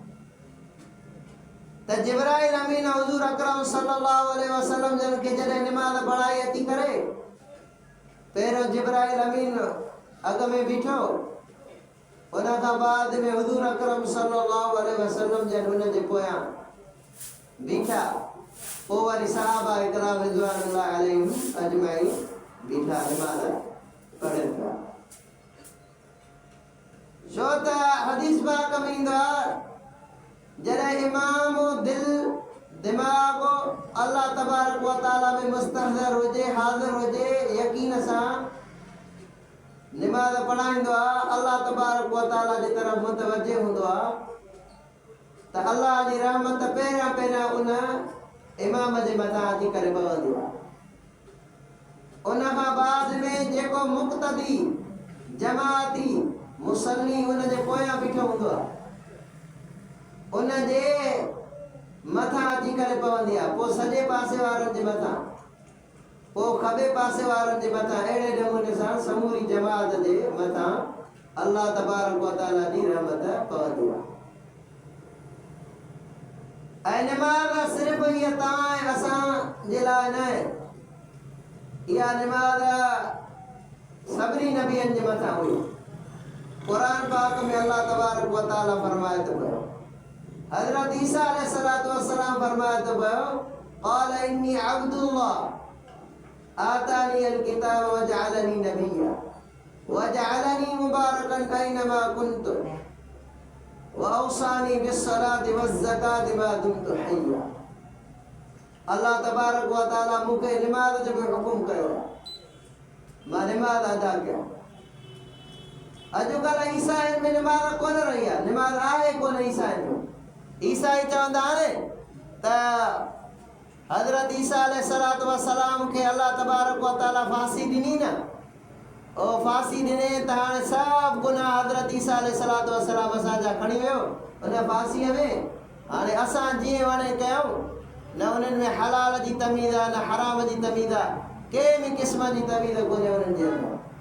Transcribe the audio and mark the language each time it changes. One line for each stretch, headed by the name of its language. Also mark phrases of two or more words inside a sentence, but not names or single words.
Sindhi: त जिब्राइल अमीन हुजूर अकरम
Arabic: صلى الله عليه وسلم
Sindhi: जन के जॾहिं नमाज पढ़ाई अची करे पहिरियों जिब्राइल अमीन अॻ में बीठो, उन खां बाद में हुजूर अकरम
Arabic: صلى الله عليه وسلم
Sindhi: जन उन जे पोयां बीठा, पोइ वरी सहाबा इकराम
Arabic: رضوان الله عليهم أجمعين
Sindhi: बीठा नमाज पढ़नि था। छो त हदीस पाक में ईंदो आहे जॾहिं इमाम दिल दिमाग़
Arabic: الله تبارك وتعالى
Sindhi: में मुस्तहज़र हुजे, हाज़िर हुजे, यकीन सां नमाज पढ़ाईंदो आहे,
Arabic: الله تبارك وتعالى
Sindhi: जी तरफ़ मुतवज्जे हूंदो आहे त अल्लाह जी रहमत पहिरियां उन इमाम जे मथां अची करे पवंदी आहे। उन खां बाद में जेको मुक़्तदी जमाती मुसल्ली उन जे पोयां बीठो हूंदो आहे उन जे मथां अची करे पवंदी आहे, पोइ सॼे पासे वारनि जे मथां, पोइ खॿे पासे वारनि जे मथां, अहिड़े नमूने सां समूरी जमात जे मथां
Arabic: الله تبارك وتعالى
Sindhi: जी रहमत पवंदी आहे। ऐं नमाज़ सिर्फ़ हीअ तव्हां ऐं असां जे लाइ न आहे, इहा नमाज़ सभिनी नबियनि जे मथां हुई। क़ुरान पाक में
Arabic: الله تبارك وتعالى
Sindhi: फरमाए थो पियो, हज़रत ईसा
Arabic: عليه الصلاة والسلام
Sindhi: फरमाए थो पियो,
Arabic: قال إني عبد الله آتاني الكتاب وجعلني نبيا وجعلني مباركا أينما كنت وأوصاني بالصلاة والزكاة ما دمت حيا. الله تبارك وتعالى
Sindhi: मूंखे नमाज़ जो भी हुकुम कयो, मां नमाज़ अदा कया। अॼुकल्ह ईसाइनि में नमाज़ कोन रही आहे, नमाज़ आहे कोन ईसाइनि में। ईसाई चवंदा आहिनि त हज़रत ईसा
Arabic: عليه الصلاة والسلام
Sindhi: खे
Arabic: الله تبارك وتعالى
Sindhi: फांसी ॾिनी न, ओ फांसी ॾिने त हाणे सभु गुनाह हज़रत ईसा
Arabic: عليه الصلاة والسلام
Sindhi: असांजा खणी वियो उन फांसीअ में। हाणे असां जीअं वणे कयूं, न उन्हनि में हलाल जी तमीज़ आहे न हराम जी तमीज़ आहे, कंहिं बि क़िस्म जी तमीज़ कोन्हे उन्हनि जे अंदरि।